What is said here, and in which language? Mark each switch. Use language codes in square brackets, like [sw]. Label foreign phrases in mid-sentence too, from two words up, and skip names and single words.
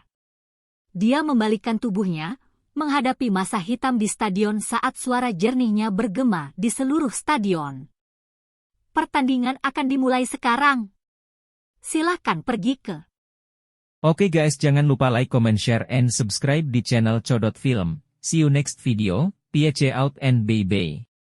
[id] Dia membalikkan tubuhnya, menghadapi masa hitam di stadion saat suara jernihnya bergema di seluruh stadion. Pertandingan akan dimulai sekarang. Silakan pergi ke. Oke guys, jangan lupa [en] like, comment, share, and subscribe [id] di channel Codot Film. [en] See you next video. Peace out and bye-bye.